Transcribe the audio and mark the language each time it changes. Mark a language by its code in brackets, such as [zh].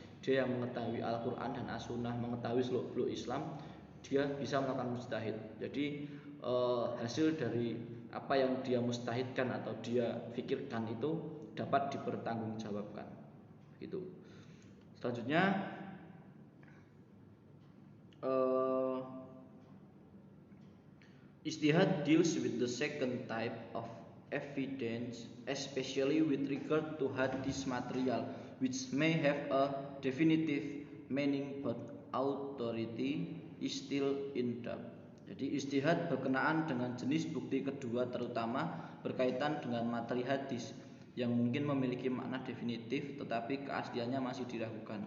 [id] Dia yang mengetahui Al-Quran dan As-Sunnah, mengetahui seluk-beluk Islam, dia bisa melakukan mujtahid. Jadi hasil dari apa yang dia mujtahidkan atau dia fikirkan itu dapat dipertanggungjawabkan. Gitu. Selanjutnya, [en] uh, Ijtihad deals with the second type of evidence, especially with regard to hadis material, which may have a definitive meaning but authority is still in doubt. [id] Jadi ijtihad berkenaan dengan jenis bukti kedua, terutama berkaitan dengan materi hadis yang mungkin memiliki makna definitif tetapi keasliannya masih diragukan.